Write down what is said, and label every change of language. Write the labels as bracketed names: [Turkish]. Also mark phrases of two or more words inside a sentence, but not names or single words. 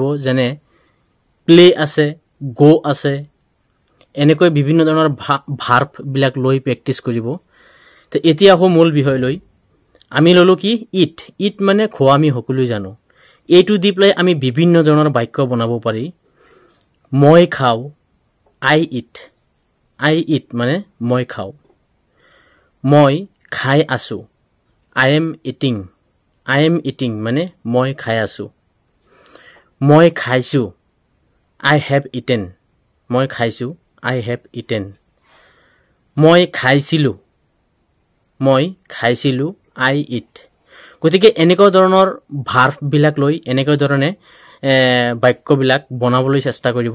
[Assamese] যেনে প্লে আছে, গ' আছে, এনেকৈ বিভিন্ন ধৰণৰ ভাৰ্ববিলাক লৈ প্ৰেক্টিছ কৰিব। তো এতিয়া আহোঁ মূল বিষয়লৈ। আমি ল'লোঁ কি ইট। ইট মানে খোৱা, আমি সকলোৱে জানো। এইটো দি পেলাই আমি বিভিন্ন ধৰণৰ বাক্য বনাব পাৰি। মই খাওঁ, [English] I eat. I eat [Assamese] মানে মই খাওঁ। মই খাই আছোঁ, [English] I am eating. I am eating [Assamese] মানে মই খাই আছোঁ। মই খাইছোঁ, [English] I have eaten. [Assamese] মই খাইছোঁ, [English] I have eaten. [Assamese] মই খাইছিলোঁ, মই খাইছিলোঁ, [English] I eat. [Assamese] গতিকে এনেকুৱা ধৰণৰ ভাৰ্ববিলাক লৈ এনেকুৱা ধৰণে বাক্যবিলাক বনাবলৈ চেষ্টা কৰিব।